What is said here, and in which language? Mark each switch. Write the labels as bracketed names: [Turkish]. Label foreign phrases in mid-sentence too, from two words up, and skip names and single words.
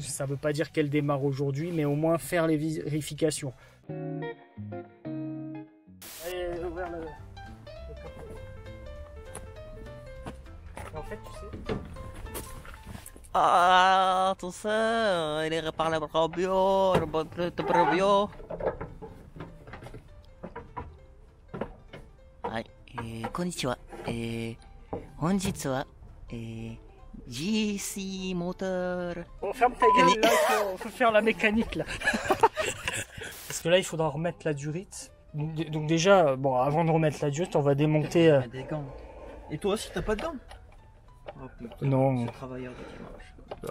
[French] Ça ne veut pas dire qu'elle démarre aujourd'hui, mais au moins faire les vérifications. Allez, ouvrir le capot. En fait, tu sais... Ah, tout ça, il répare le robio, le robio. [Japanese] はい、こんにちは。本日は、GC Motor. [French] Oh, ferme ta gueule, là, faut faire la mécanique, là. Parce que là, il faudra remettre la durite. Donc déjà, bon, avant de remettre la durite, on va démonter... Des gants. Et toi aussi, t'as pas de gants? Oh, putain, non. ce travailleur de dimanche.